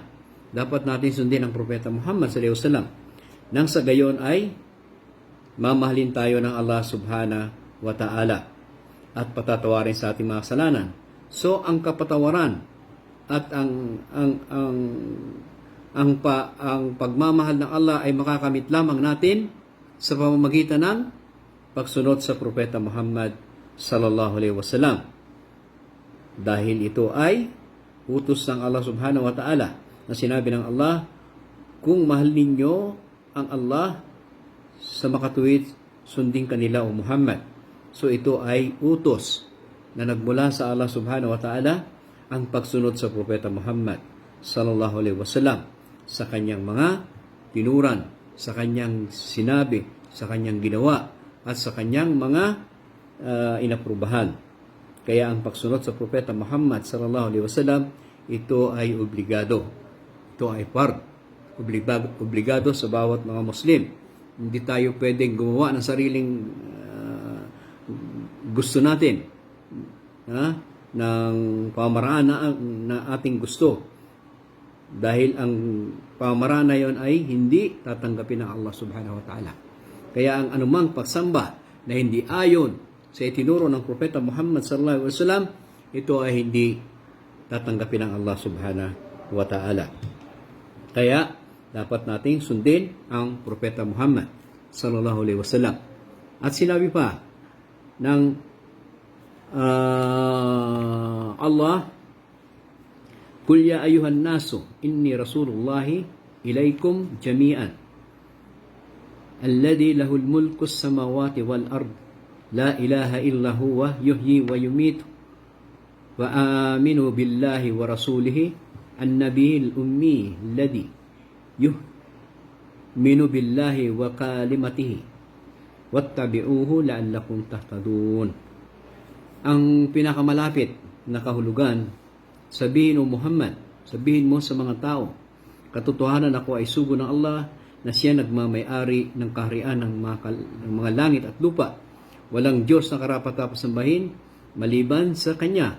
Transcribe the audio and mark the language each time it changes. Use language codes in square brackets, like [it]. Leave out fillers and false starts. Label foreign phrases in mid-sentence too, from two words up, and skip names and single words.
[tl] Dapat natin sundin ang propeta Muhammad [ar] صلى الله عليه وسلم. [tl] Nang sa gayon ay mamahalin tayo ng Allah [ar] سبحانه وتعالى [tl] at patatawarin sa ating mga kasalanan. So ang kapatawaran at ang pagmamahal ng Allah ay makakamit lamang natin sa pamamagitan ng pagsunod sa propeta Muhammad [ar] صلى الله عليه وسلم. [tl] Dahil ito ay utos ng Allah [ar] سبحانه وتعالى, [tl] na sinabi ng Allah, kung mahal ninyo ang Allah sa makatuwid, sundin kanila o Muhammad. So ito ay utos na nagmula sa Allah [ar] سبحانه وتعالى, [tl] ang pagsunod sa propeta Muhammad [ar] صلى الله عليه وسلم [tl] sa kanyang mga tinuran, sa kanyang sinabi, sa kanyang ginawa, at sa kanyang mga inaprubahan. Kaya ang pagsunod sa propeta Muhammad [ar] صلى الله عليه وسلم, [tl] ito ay obligado. Ito ay obligado sa bawat mga Muslim. Hindi tayo pwedeng gumawa ng sariling gusto natin, ng pamaraan na ating gusto. Dahil ang pamaraan na yon ay hindi tatanggapin ng Allah [ar] سبحانه وتعالى. [tl] Kaya ang anumang pagsamba na hindi ayon sa itinuro ng propeta Muhammad [ar] صلى الله عليه وسلم, [tl] ito ay hindi tatanggapin ng Allah [ar] سبحانه وتعالى. [tl] Kaya dapat nating sundin ang propeta Muhammad [ar] صلى الله عليه وسلم. [tl] At sinabi pa ng Allah, [ar] "قل يا أيها الناس إني رسول الله إليكم جميعا الذي له ملك السماوات والأرض لا إله إلا هو يحيي ويميت وآمنوا بالله ورسوله النبي الأمي الذي يؤمن بالله وكلماته واتبعوه لعلكم تهتدون." [tl] Ang pinakamalapit na kahulugan, sabihin o Muhammad, sabihin mo sa mga tao, katotohanan ako ay sugo ng Allah na siya nagmamay-ari ng kaharian ng mga langit at lupa. Walang Diyos na karapat-dapat sambahin maliban sa Kanya.